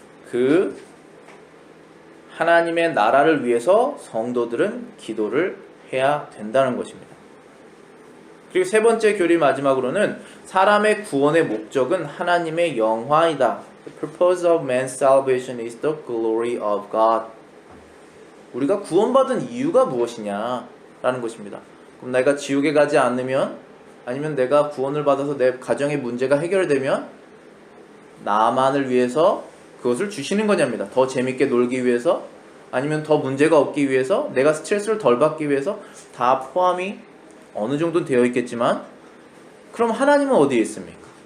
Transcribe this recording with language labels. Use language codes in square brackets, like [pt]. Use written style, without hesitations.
[ko] 그 하나님의 나라를 위해서 성도들은 기도를 해야 된다는 것입니다. 그리고 세 번째 교리 마지막으로는 사람의 구원의 목적은 하나님의 영화이다. [en] The purpose of man's salvation is the glory of God. [ko] 우리가 구원받은 이유가 무엇이냐라는 것입니다. 그럼 내가 지옥에 가지 않으면 아니면 내가 구원을 받아서 내 가정의 문제가 해결되면 나만을 위해서 그것을 주시는 거냐입니다. 더 재밌게 놀기 위해서 아니면 더 문제가 없기 위해서 내가 스트레스를 덜 받기 위해서 다 포함이 어느 정도는 되어 있겠지만 그럼 하나님은 어디에 있습니까?